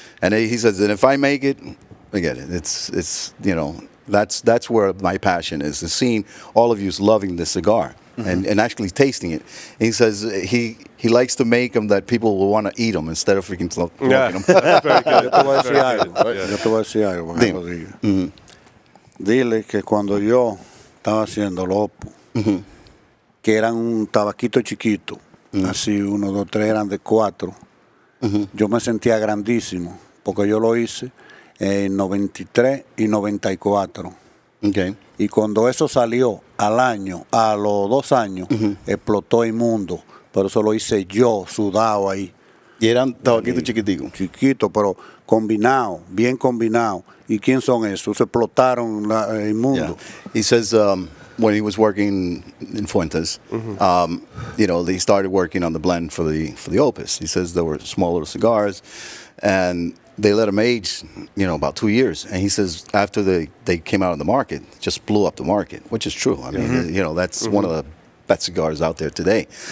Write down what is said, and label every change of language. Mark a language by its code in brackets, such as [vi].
[en] And he says, and if I make it, forget it. It's you know, that's where my passion is seeing all of you loving the cigar and actually tasting it. And he says he likes to make them that people will want to eat them instead of freaking smoking them. Very good. [es] Yo te voy a decir algo. Yo te voy a decir algo. para que lo diga. Dile que cuando yo estaba haciendo lopo, que eran un tabaquito chiquito, así 1, 2, 3 eran de 4, yo me sentía grandísimo, porque yo lo hice en 93 y 94. [en] Okay. [es] Y cuando eso salió al año, a los 2 años, explotó el mundo. Pero eso lo hice yo, sudado ahí. Y eran tabaquitos chiquiticos. Chiquito, pero combinado, bien combinado. ¿Y quién son esos? Se explotaron el mundo. [en] Yeah. He says when he was working in Fuentes, you know, they started working on the blend for the Opus. He says there were small little cigars, and they let them age, you know, about 2 years. And he says after they came out on the market, just blew up the market, which is true. I mean, you know, that's one of the best cigars out there today.